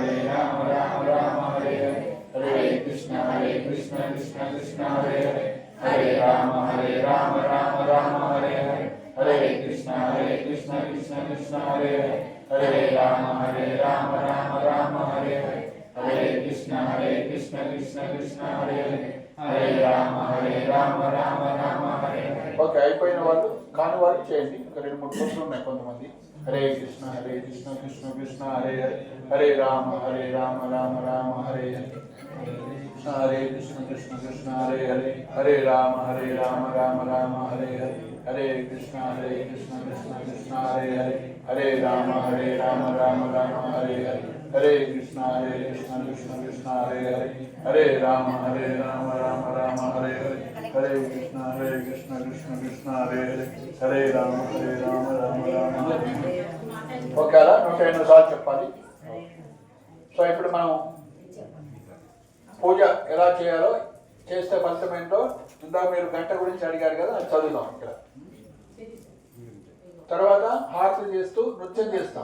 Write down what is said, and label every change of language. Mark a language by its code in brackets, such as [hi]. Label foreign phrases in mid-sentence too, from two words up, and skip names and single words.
[sa] राम हरे हरे हरे कृष्ण कृष्ण कृष्ण हरे हरे हरे राम राम हरे हरे हरे कृष्ण कृष्ण कृष्ण हरे हरे हरे राम राम हरे हरे हरे कृष्ण कृष्ण कृष्ण हरे हरे हरे राम राम हरे हरे. [te] ఓకే, అయిపోయిన వాళ్ళు కాని వాళ్ళు చేయండి. ఇంకా 2-3 ఉన్నాయి కొంతమంది. హరే కృష్ణ కృష్ణ కృష్ణ హరే హరే హరే రామ రామ హరే హరే హరే కృష్ణ కృష్ణ హరే హరే హరే రామ రామ హరే హరే హరే కృష్ణ కృష్ణ కృష్ణ హరే హరే హరే రామ రామ హరే హరే హరే కృష్ణ కృష్ణ హరే హరే హరే రామ రామ హరే హరే హరే కృష్ణ కృష్ణ హరే హరే హరే రామ రామ హరే హరే. ఓకే, అలా 108 సార్లు చెప్పాలి. సో ఇప్పుడు మనం పూజ ఎలా చేయాలో, చేస్తే ఫలితం ఏంటో ఇందాక మీరు గంట గురించి అడిగారు కదా, అది చదువుదాం ఇక్కడ. తర్వాత హారతి చేస్తూ నృత్యం చేస్తాం.